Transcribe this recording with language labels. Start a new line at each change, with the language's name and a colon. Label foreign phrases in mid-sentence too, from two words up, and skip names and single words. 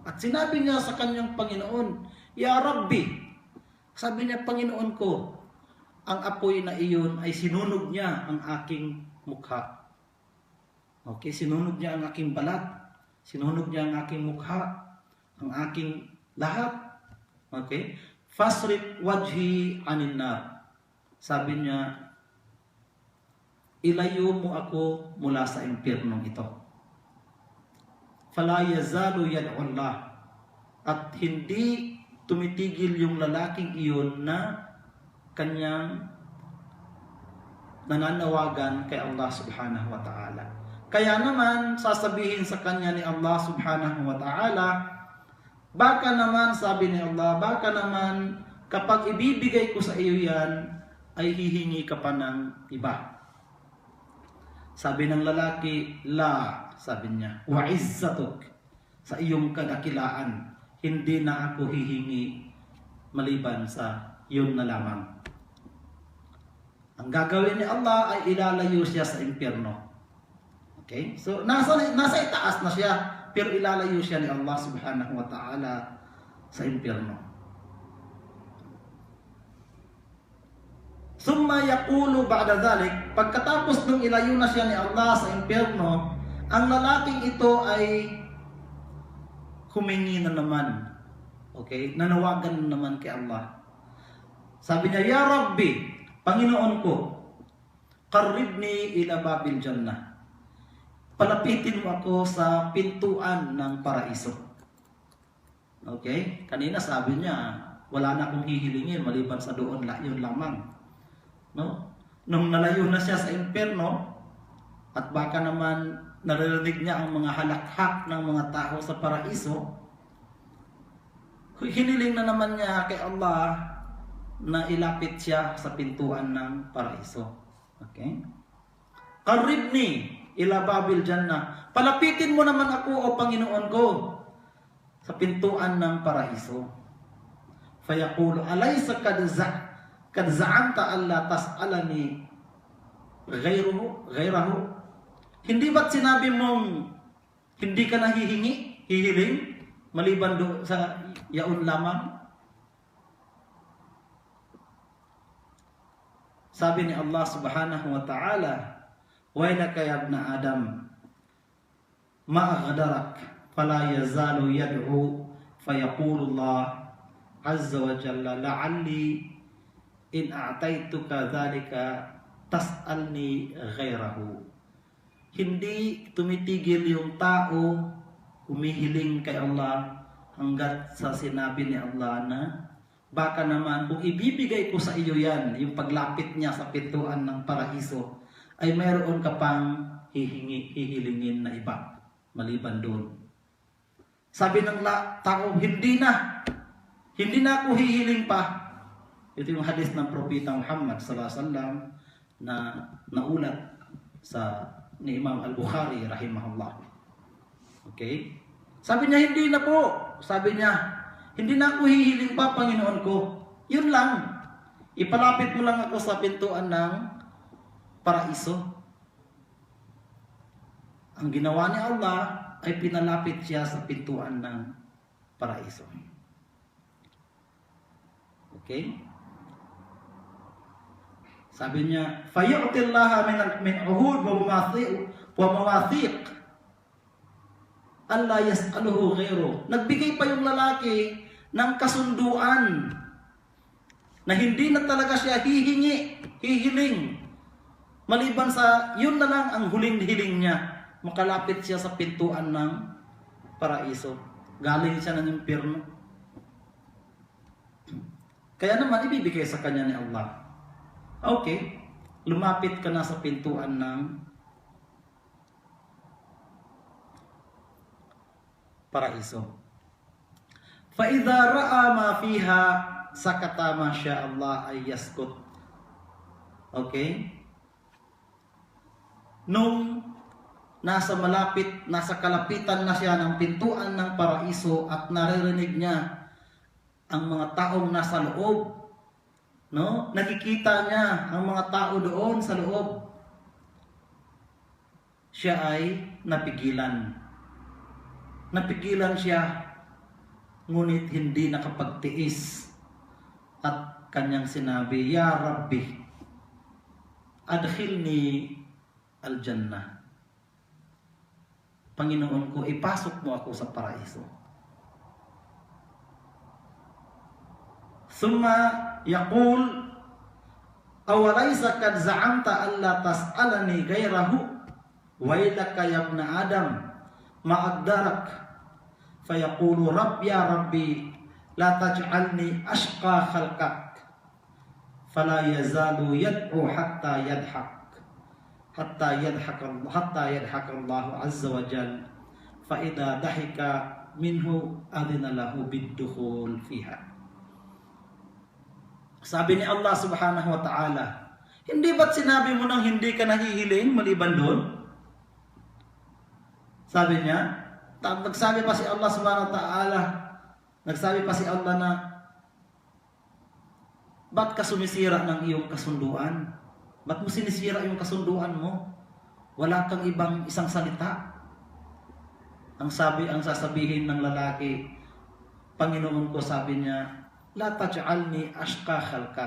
Filipino: At sinabi niya sa kanyang Panginoon,
Arabic: يا رب,
Filipino: sabi niya, Panginoon ko, ang apoy na iyon ay sinunog niya ang aking mukha. Okay, sinunog niya ang aking balat, sinunog niya ang aking mukha, ang aking lahat.
Arabic: Okay, فاصرف وجهي عن النار.
Filipino: Sabi niya, ilayo mo ako mula sa impyernong ito.
Arabic: فلا يزال يدعو الله.
Filipino: At hindi tumitigil yung lalaking iyon na kanyang nananawagan kay Allah
Arabic: سبحانه وتعالى.
Filipino: Kaya naman, sasabihin sa kanya ni Allah
Arabic: سبحانه وتعالى,
Filipino: baka naman, sabi ni Allah, baka naman kapag ibibigay ko sa iyo yan, ay hihingi ka pa ng iba. Sabi ng lalaki, la, sabi niya,
Arabic: وعزتك,
Filipino: sa iyong kadakilaan, hindi na ako hihingi maliban sa yun na lamang. Ang gagawin ni Allah ay ilalayo siya sa impyerno. Okay? So, nasa itaas na siya, pero ilalayo siya ni Allah
Arabic: سبحانه وتعالى
Filipino: sa impyerno.
Arabic: ثم يقول بعد ذلك,
Filipino: pagkatapos nung ilayo na siya ni Allah sa impyerno, ang lalaking ito ay humingi na naman. Okay? Nanawagan na naman kay Allah. Sabi niya,
Arabic: يا رب,
Filipino: Panginoon ko,
Arabic: قربني إلى باب الجنة.
Filipino: Palapitin mo ako sa pintuan ng paraiso. Okay? Kanina sabi niya, wala na akong hihilingin maliban sa doon yun lamang. No? Nung nalayo na siya sa impyerno, at baka naman naririnig niya ang mga halakhak ng mga tao sa paraiso, hiniling na naman niya kay Allah na ilapit siya sa pintuan ng paraiso.
Arabic: Okay? قربني إلى باب الجنة.
Filipino: Palapitin mo naman ako, o Panginoon ko, sa pintuan ng paraiso.
Arabic: فيقول أليس قد زعمت ألا تسألني غيره.
Filipino: Hindi ba't sinabi mong hindi ka na hihiling maliban do sa yaon lamang? Sabi ni Allah
Arabic: سبحانه وتعالى ويلك يا ابن آدم ما أغدرك فلا يزال يدعو فيقول الله عز وجل لعلي إن أعطيتك ذلك تسألني غيره.
Filipino: Hindi tumitigil yung tao humihiling kay Allah hanggat sa sinabi ni Allah na baka naman kung ibibigay ko sa iyo yan, yung paglapit niya sa pintuan ng paraiso, ay mayroon ka pang hihilingin na iba maliban doon. Sabi ng tao, hindi na ako hihiling pa. Ito yung hadith ng Propeta Muhammad
Arabic: صلى الله عليه وسلم
Filipino: na naulat sa ni Imam Al-Bukhari rahimahullah. Okay? Sabi niya, hindi na po. Sabi niya, hindi na ako hihiling pa, Panginoon ko. Yun lang. Ipalapit mo lang ako sa pintuan ng paraiso. Ang ginawa ni Allah ay pinalapit siya sa pintuan ng paraiso. Okay? Sabi niya,
Arabic: فيعطي الله من عهود ومواثيق ألا يسأله غيره.
Filipino: Nagbigay pa yung lalaki ng kasunduan na hindi na talaga siya hihiling maliban sa yun na lang ang huling hiling niya, makalapit siya sa pintuan ng paraiso. Galing siya ng impyerno. Kaya naman ibibigay sa kanya ni Allah. Okay, lumapit ka na sa pintuan ng paraiso.
Arabic: فَإِذَا رَأَى مَا فِيهَا سَكَتَ مَا شَاءَ اللَّهُ أَن يَسْكُتَ.
Filipino: Okay? Nung nasa kalapitan na siya ng pintuan ng paraiso at naririnig niya ang mga taong nasa loob, no? Nakikita niya ang mga tao doon sa loob. Siya ay napigilan. Napigilan siya, ngunit hindi nakapagtiis at kanyang sinabi,
Arabic: "يا رب أدخلني الجنة."
Filipino: Panginoon ko, ipasok mo ako sa paraiso.
Arabic: ثم يقول أوليس قد زعمت ألا تسألني غيره ويلك يا ابن آدم ما أغدرك. فيقول يا رب لا تجعلني أشقى خلقك. فلا يزال يدعو حتى يضحك الله عز وجل. فإذا ضحك منه أذن له بالدخول فيها.
Filipino: Sabi ni Allah
Arabic: سبحانه وتعالى,
Filipino: hindi ba't sinabi mo nang hindi ka nahihiling maliban doon? Sabi niya, nagsabi pa si Allah
Arabic: سبحانه وتعالى,
Filipino: nagsabi pa si Allah na, ba't ka sumisira ng iyong kasunduan? Ba't mo sinisira yung kasunduan mo? Wala kang ibang isang salita. Ang sasabihin ng lalaki, Panginoon ko, sabi niya,
Arabic: لا تجعلني أشقى خلقك.